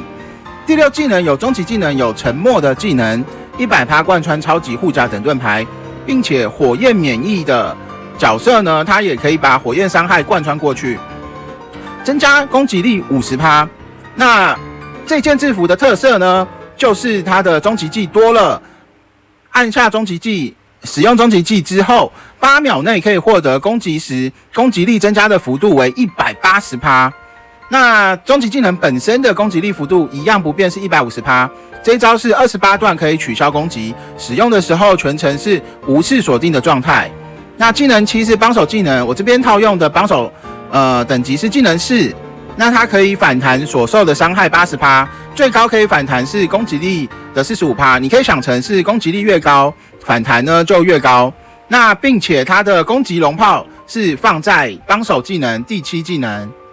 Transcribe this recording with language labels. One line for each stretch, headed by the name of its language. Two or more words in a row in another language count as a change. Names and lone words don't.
Chinese: 第六技能有終極技能，有沉默的技能， 100% 貫穿超級護甲等盾牌，並且火焰免疫的角色呢，它也可以把火焰傷害貫穿過去，增加攻擊力 50%。那這件制服的特色呢，就是它的終極技多了，按下終極技，使用終極技之後，8秒內可以獲得攻擊時攻擊力增加的幅度為 180%。那終極技能本身的攻擊力幅度一樣不變，是 150%。這一招是28段可以取消攻擊，使用的時候全程是無視鎖定的狀態。那技能7是幫手技能，我這邊套用的幫手等級是技能4，那它可以反彈所受的傷害 80%， 最高可以反彈是攻擊力的 45%。你可以想成是攻擊力越高，反彈呢就越高。那并且它的攻擊龍炮是放在幫手技能第7技能。